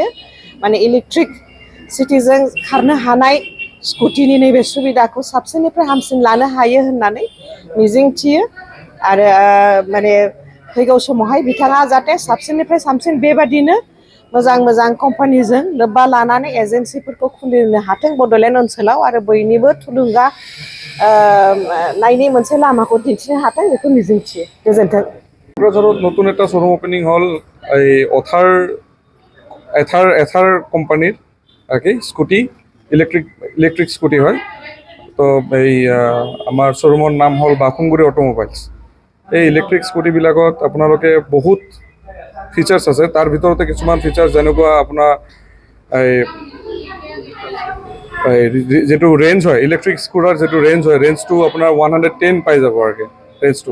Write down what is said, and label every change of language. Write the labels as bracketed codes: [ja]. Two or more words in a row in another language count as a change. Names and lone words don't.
[brx] माने इलेक्ट्रिक सिटिजों खारनो हानाय स्कुटिनि नैबे सुबिदाखौ साबसिननिफ्राय हामसिन लानो हायो होननानै मिजिं थियो आरो माने फैगौ समावहाय बिथाङा जाहाथे साबसिननिफ्राय साबसिन बेबादिनो मोजां मोजां कम्पानिजों लोब्बा लानानै एजेन्सिफोरखौ खुलिनो हाथों बड'लेण्ड ओनसोलाव आरो बयनिबो थुलुंगा नायनि मोनसे लामाखौ दिन्थिनो हाथों बेखौ मिजिं थियो। गोजोन्थों। [as] क'क्राझाराव नতুन এটা শ্ব'ৰুম অপেনিং হ'ল এই এথাৰ কোম্পানীৰ আর কি স্কুটি [en] electric scooty [as] হয়। তো এই আমার শ্ব'ৰুমৰ নাম হ'ল বাখুংগুৰি অটোমোবাইলছ। এই [en] electric scooty [as] আপোনালোকে বহুত ফিচাৰ্ছ আছে, তাৰ ভিতৰতে কিছুমান ফিচাৰ্ছ যেনেকুৱা আপোনাৰ যিটো ৰেঞ্জ হয়, [en] electric scooter [as] যিটো ৰেঞ্জ হয়, ৰেঞ্জটো আপোনাৰ 110 পাই যাব আৰু কি ৰেঞ্জটো।